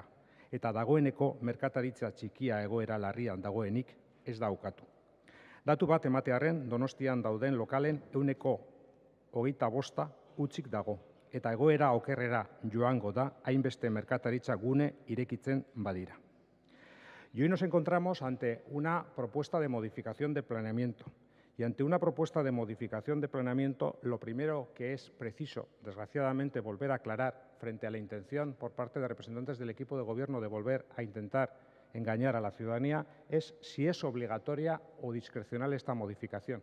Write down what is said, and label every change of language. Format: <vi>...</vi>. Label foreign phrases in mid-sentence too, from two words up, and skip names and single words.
<eu>Eta dagoeneko merkataritza txikia egoera larrian dagoenik ez daukatu. Datu bat ematearren Donostian dauden lokalen 25% hutsik dago, eta egoera okerrera joango da hainbeste merkataritza gune irekitzen badira.</eu> <es>Y hoy nos encontramos ante una propuesta de modificación de planeamiento. Y ante una propuesta de modificación de planeamiento, lo primero que es preciso, desgraciadamente, volver a aclarar frente a la intención por parte de representantes del equipo de gobierno de volver a intentar engañar a la ciudadanía es si es obligatoria o discrecional esta modificación.</es>